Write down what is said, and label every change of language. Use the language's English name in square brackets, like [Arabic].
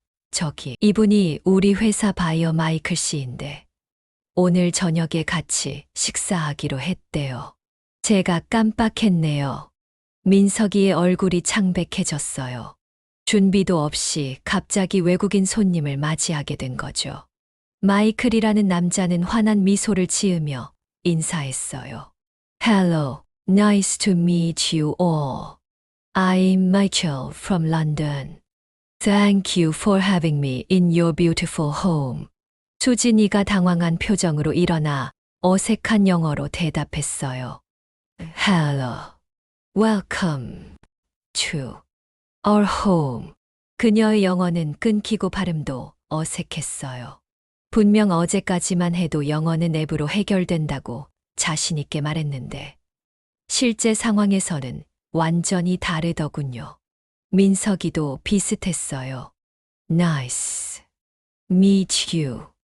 [Korean] 저기, 이분이 우리 회사 바이어 마이클 씨인데 오늘 저녁에 같이 식사하기로 했대요. 제가 깜빡했네요. 민석이의 얼굴이 창백해졌어요. 준비도 없이 갑자기 외국인 손님을 맞이하게 된 거죠. 마이클이라는 남자는 환한 미소를 지으며 인사했어요. [English] Hello, nice to meet you all. I'm Michael from London. Thank you for having me in your beautiful home. [Korean] 수진이가 당황한 표정으로 일어나 어색한 영어로 대답했어요. [English] Hello, welcome to our home. [Korean] 그녀의 영어는 끊기고 발음도 어색했어요. 분명 어제까지만 해도 영어는 앱으로 해결된다고 자신 있게 말했는데 실제 상황에서는 완전히 다르더군요. 민석이도 비슷했어요. [English] Nice. Meet you.